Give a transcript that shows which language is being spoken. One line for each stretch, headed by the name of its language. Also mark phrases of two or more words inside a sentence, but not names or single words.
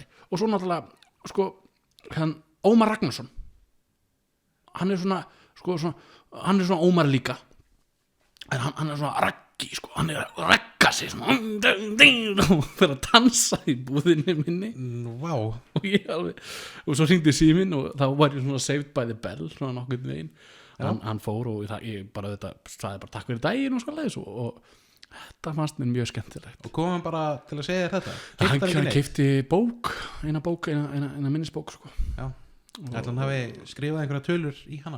Icelandic: Og svo náttúrulega, sko, hann Ómar Ragnarsson, hann er svona, hann er svona Ómar líka, en hann er svona raggi, sko, hann er að ragga sig svona og fyrir að dansa í búðinni minni. Vá. Og svo hringdi síminn og þá var ég svona
English: saved by the bell,
Icelandic: svona nokkurn veginn. Hann fór og ég bara þetta sagði bara takk fyrir daginn og svoleiðis og þetta fannst mér mjög skemmtilegt. Og kom hann bara til að segja þér þetta? Hann keypti bók, eina minnisbók, sko. Já. Ætli hann hafi skrifað einhverja tölur í hana?